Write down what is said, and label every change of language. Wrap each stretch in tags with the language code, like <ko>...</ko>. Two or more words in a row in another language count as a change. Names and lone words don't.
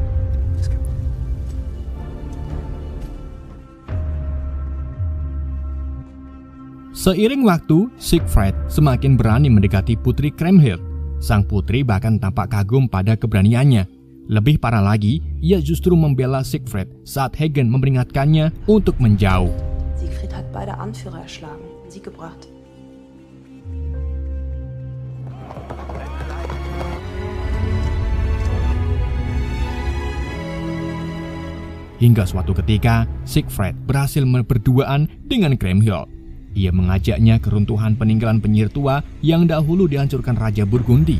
<id>Seiring waktu, Siegfried semakin berani mendekati Putri Kriemhild. Sang putri bahkan tampak kagum pada keberaniannya. Lebih parah lagi, ia justru membela Siegfried saat Hagen memperingatkannya untuk menjauh.</id> <de>Siegfried hat beide Anführer erschlagen und sie gebracht.</de> <id>Hingga suatu ketika, Siegfried berhasil berduaan dengan Kriemhild. Ia mengajaknya ke runtuhan peninggalan penyihir tua yang dahulu dihancurkan Raja Burgundi.</id>